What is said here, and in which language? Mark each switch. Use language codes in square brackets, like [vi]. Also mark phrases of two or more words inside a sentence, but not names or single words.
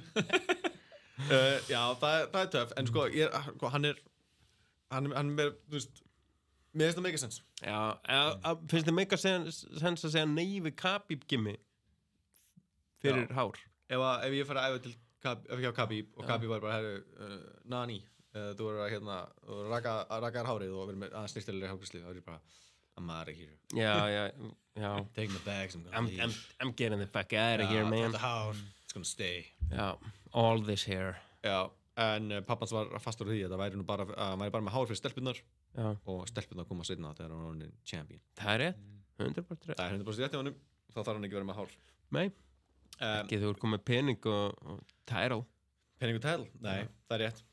[is] Já, það er töff, en sko, hann er, þú veist, mér finnst það mega sens. Já, finnst þið mega sens að segja nei við Khabib gimmi fyrir hár? Ef ég fara að æfa hjá Khabib og Khabib var bara, herru, Nani, þú verður að hérna, raka þér hárið og verður með aðeins styrstilegri hárgreiðslu, þá er ég bara, [en] I'm out of here. Já. Take my bags, I'm getting the fuck out of here, man. [is] Þetta hár, [en] it's gonna stay. Já, all this hair. [is] Já. En pappans var fastur á því að það væri nú bara, væri bara með hár fyrir stelpunnar og stelpunnar koma seinna þegar hann var orðinn champion. Það er rétt, 100% rétt. Það er 100% rétt hjá honum, þá þarf hann ekki verið með hár. Nei, ekki þú ert komið pening og title. Pening og title? Nei, það er rétt.